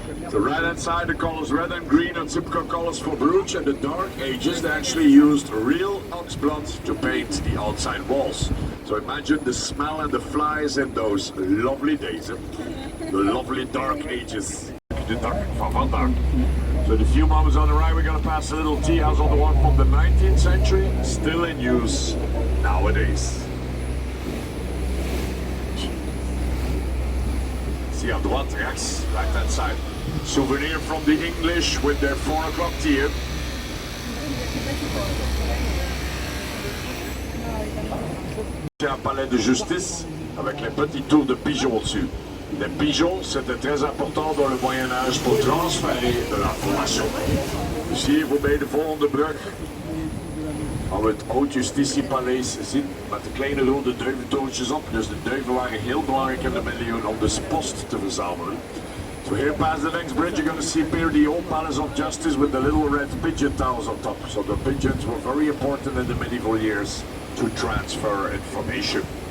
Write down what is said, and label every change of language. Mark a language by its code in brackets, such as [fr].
[en] The right hand side, the colors red and green are typical colors for Bruges. And the Dark Ages, they actually used real ox blood to paint the outside walls. So imagine the smell and the flies in those lovely days. The lovely Dark Ages. The dark [nl] van vandaag. [en] So in a few moments on the right, we're going to pass a little tea house on the one from the 19th century, still in use nowadays. See [fr] à droite, [nl] rechts, [en] right hand side. Souvenir from the English with their 4 o'clock tea. [fr] C'est un palais de justice avec les petits tours de pigeons au-dessus. Les pigeons, c'était très important dans le Moyen-Âge pour transférer de l'information. [nl] Dus hier voorbij de volgende brug gaan we het oud justitiepaleis zien met de kleine rode duiventoortjes op. Dus de duiven waren heel belangrijk in de middeleeuwen om de post te verzamelen. [en] So here past the next bridge you're going to see here the old Palace of Justice with the little red pigeon towers on top. So the pigeons were very important in the medieval years to transfer information.